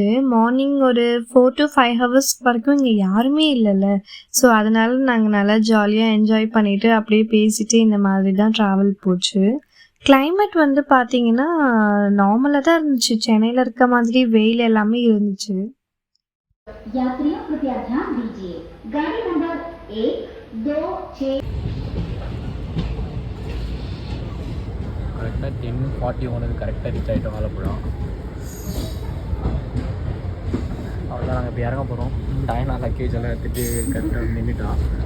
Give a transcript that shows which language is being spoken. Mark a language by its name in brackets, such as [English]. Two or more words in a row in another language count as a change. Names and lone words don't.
[Tamil] மார்னிங் ஒரு [English] 4 to 5 hours [Tamil] வரைக்கும் இங்கே யாருமே இல்லைல்ல. ஸோ அதனால நாங்கள் நல்லா ஜாலியாக என்ஜாய் பண்ணிவிட்டு அப்படியே பேசிட்டு இந்த மாதிரி தான் ட்ராவல் போச்சு. கிளைமேட் வந்து பார்த்திங்கன்னா நார்மலாக தான் இருந்துச்சு. சென்னையில் இருக்க மாதிரி வெயில் எல்லாமே இருந்துச்சு. [Hindi] यात्रियों कृपया ध्यान दीजिए, गाड़ी नंबर 1, 2, 6 [Tamil] கரெக்டாக 10:41 கரெக்டாக ரீச் ஆகிட்டோம் ஆலப்புழா. அவ்வளோதான், நாங்கள் இப்போ இறங்க போகிறோம். டைனா லக்கேஜ் எல்லாம் எடுத்துகிட்டு கரெக்டாக நின்றுட்டான்.